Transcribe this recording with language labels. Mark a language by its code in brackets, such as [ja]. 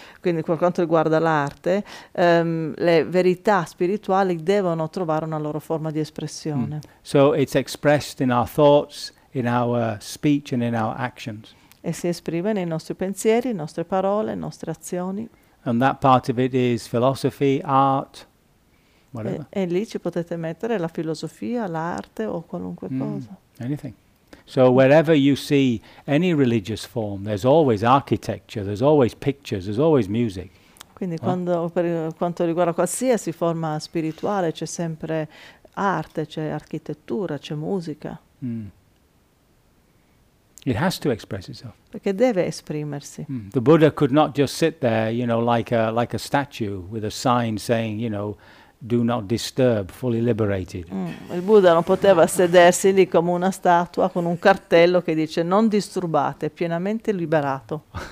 [it] Quindi per quanto riguarda l'arte, le verità spirituali devono trovare una loro forma di espressione. Mm. [en] So it's expressed in our thoughts, in our speech and in our actions. [it] E si esprime nei nostri pensieri, nostre parole, nostre azioni. [en] And that part of it is philosophy, art, whatever. [it] E lì ci potete mettere la filosofia, l'arte o qualunque cosa. [en] Anything. So wherever you see any religious form, there's always architecture, there's always pictures, there's always music. [it] Quindi quando, per quanto riguarda qualsiasi forma spirituale, c'è sempre arte, c'è architettura, c'è musica. [en] Mm. It has to express itself. [it] Perché deve esprimersi. Mm. [en] The Buddha could not just sit there, you know, like a statue with a sign saying, you know, do not disturb, fully liberated. Mm. [it] Il Buddha non poteva sedersi lì come una statua con un cartello che dice non disturbate, pienamente liberato.